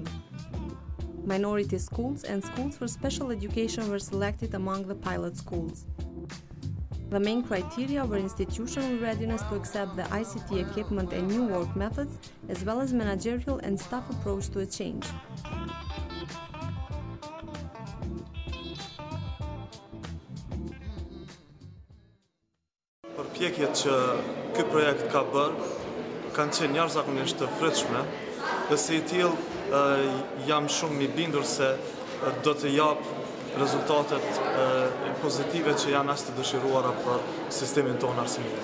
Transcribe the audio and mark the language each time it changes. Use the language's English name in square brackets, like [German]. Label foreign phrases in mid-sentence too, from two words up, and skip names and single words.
[English] Minority schools and schools for special education were selected among the pilot schools. The main criteria were institutional readiness to accept the ICT equipment and new work methods, as well as managerial and staff approach to a change. [Albanian] Përpjekjet që ky projekt ka bërë kanë qenë jashtëzakonisht të frytshme, dhe si i tillë jam shumë i bindur se do të jap rezultatet pozitive që janë as të dëshiruara për sistemin tonë arsimor.